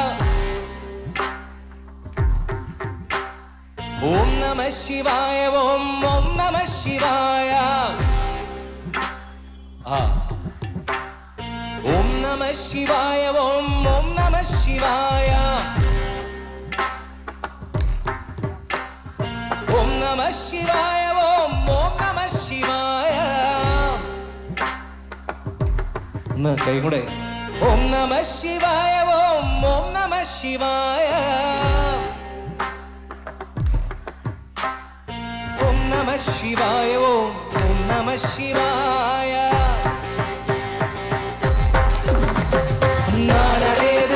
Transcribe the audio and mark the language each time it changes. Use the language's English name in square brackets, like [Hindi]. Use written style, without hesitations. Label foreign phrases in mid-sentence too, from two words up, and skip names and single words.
[Sanskrit] ओम नमः शिवाय ओम नमः शिवाय ओम नमः शिवाय ओम नमः शिवाय ओम നമഃ ശിവായ ഓം ഓം നമഃ ശിവായ [Malayalam] ഒന്ന് കൈ കൂടെ [Sanskrit] ഓം നമഃ ശിവായ ഓം ഓം നമഃ ശിവായ ഓം നമഃ ശിവായ ഓം ഓം നമഃ ശിവായ നാടേത്